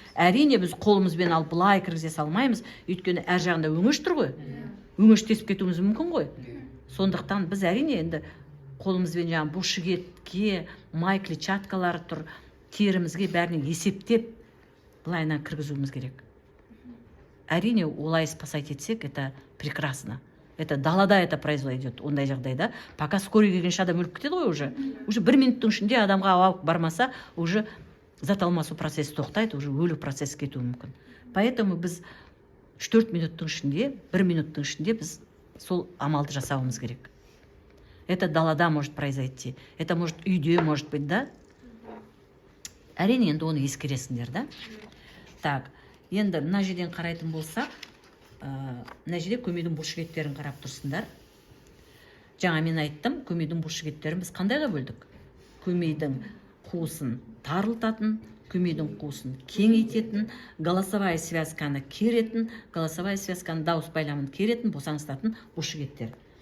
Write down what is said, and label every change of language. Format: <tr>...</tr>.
<kk>Әрине біз қолымызбен алып былай кіргізе салмаймыз, өйткені әр жағында өңеш тұр ғой. Өңеш тесіп кетуіміз мүмкін ғой. Сондықтан біз әрине енді қолымызбен жаңағы бұлшықетке, май клетчаткалары тұр, терімізге бәріне есептеп былайынан кіргізуіміз керек. Әрине, олай спасать етсек,</kk> <ru>это прекрасно.</ru> <kk>Это далада это произойдет, ондай жағдайда. Пока скорый келгенше адам өліп кетеді ғой уже. Уже 1 минуттың ішінде адамға ауа бармаса, уже зат алмасу процесі тоқтайды, уже өлу процесі кетуі мүмкін. Поэтому біз 3-4 минуттың ішінде, 1 минуттың ішінде біз сол амалды жасауымыз керек.</kk> <ru>Это далада может произойти. Это может үйде, может быть, да?</ru> <kk>Әрине, енді оны ескересіңдер, да? Так, енді мына жерден қарайтын болсақ, мына жерде көмейдің бұлшықеттерін қарап тұрсыңдар. Жаңа мен айттым, көмейдің бұлшықеттерін біз қандайға бөлдік? Көмейдің қуысын тарылтатын, көмейдің қуысын кеңейтетін, голосовая связканы керетін, голосовая связканы дауыс байламын керетін, босаңсытатын бұлшықеттер.</kk>